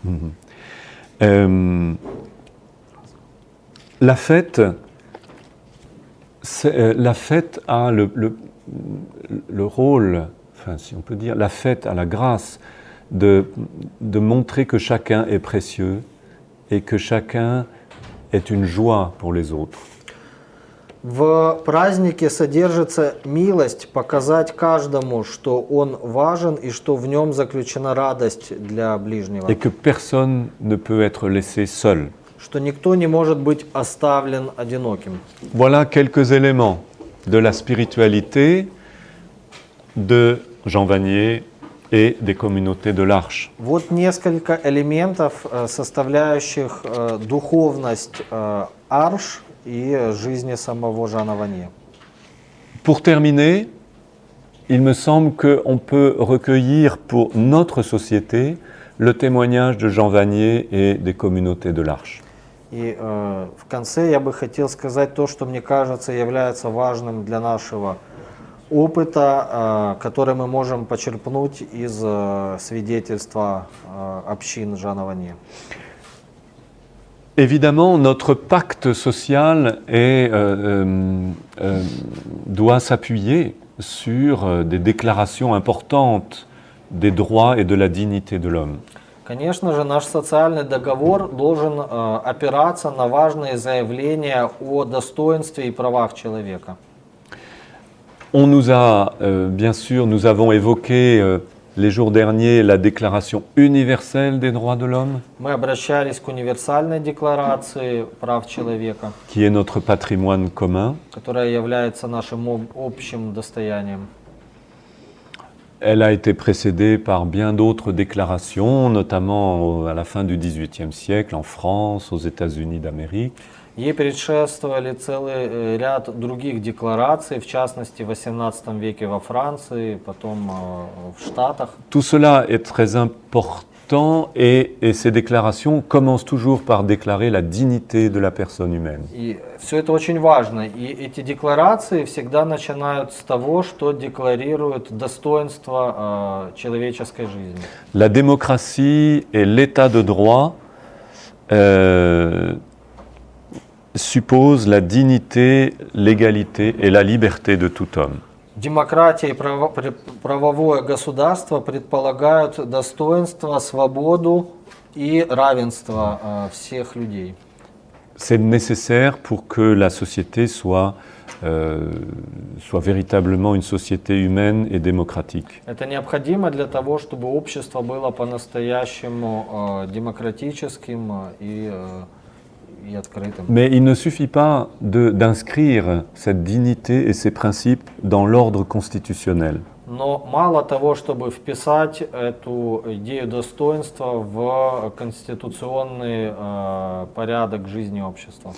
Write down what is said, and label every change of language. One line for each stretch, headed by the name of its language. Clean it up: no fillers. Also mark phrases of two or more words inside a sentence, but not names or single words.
French: La fête a le rôle, enfin si on peut dire, la fête a la grâce de montrer que chacun est précieux et que chacun est une joie pour les autres.
Russian: В празднике содержится милость показать каждому, что он важен и что в нем заключена радость для ближнего.
French: Et que personne ne peut être laissé seul.
Russian: Что никто не может быть оставлен одиноким.
French: Voilà quelques éléments de la spiritualité de Jean Vanier et des communautés de l'Arche.
Russian: Вот несколько элементов, составляющих духовность Арш и жизни самого Жана Ванье.
French: Pour terminer, il me semble qu'on peut recueillir pour notre société le témoignage de Jean Vanier et des communautés de l'Arche.
Russian: И в конце я бы хотел сказать то, что мне кажется является важным для нашего опыта, который мы можем почерпнуть из свидетельства общин Жана Ванье.
French: Évidemment, notre pacte social doit s'appuyer sur des déclarations importantes des droits et de la dignité de l'homme.
Russian: Конечно же, наш социальный договор должен опираться на важные заявления о достоинстве и правах человека.
French: On nous a, bien sûr, nous avons évoqué les jours derniers la Déclaration universelle des droits de l'homme,
Russian: Мы обращались к универсальной декларации прав человека,
French: qui est notre patrimoine commun.
Russian: которая является нашим общим достоянием.
French: Elle a été précédée par bien d'autres déclarations, notamment à la fin du XVIIIe siècle, en France, aux États-Unis d'Amérique.
Russian: Ей предшествовали целый ряд других деклараций, в частности в XVIII веке во Франции, потом в Штатах.
French: Tout cela est très important et ces déclarations commencent toujours par déclarer la dignité de la personne humaine.
Russian: И все это очень важно. И эти декларации всегда начинают с того, что декларируют достоинство человеческой жизни.
French: La démocratie et l'état de droit suppose la dignité, l'égalité et la liberté de tout homme.
Russian: Демократия и правовое государство предполагают достоинство, свободу и равенство всех людей.
French: C'est nécessaire pour que la société soit véritablement une société humaine et démocratique.
Russian: Это необходимо для того, чтобы общество было по-настоящему демократическим и открытым.
French: Mais il ne suffit pas d'inscrire cette dignité et ces principes dans l'ordre constitutionnel.
Russian: Но мало того, чтобы вписать эту идею достоинства в конституционный порядок жизни общества.